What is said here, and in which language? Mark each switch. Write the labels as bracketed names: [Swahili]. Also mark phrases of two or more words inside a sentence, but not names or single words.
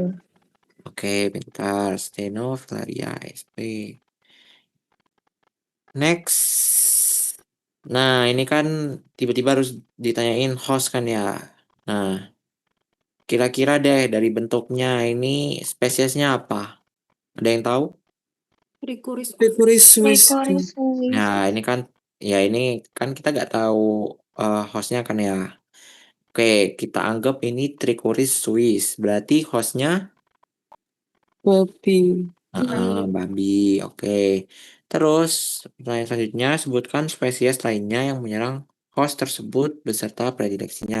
[Indonesian] Oke, pintar. Stenofilaria SP. Next. Nah, ini kan tiba-tiba harus ditanyain host kan ya. Nah, kira-kira deh dari bentuknya ini spesiesnya apa? Ada yang tahu? Trichuris Trichuris Swiss. Trichoris suis. Nah, ini kan kita nggak tahu hostnya kan ya. Oke, kita anggap ini Trichuris Swiss. Berarti hostnya babi. babi. Oke. Terus pertanyaan selanjutnya, sebutkan spesies lainnya yang menyerang host tersebut beserta predileksinya.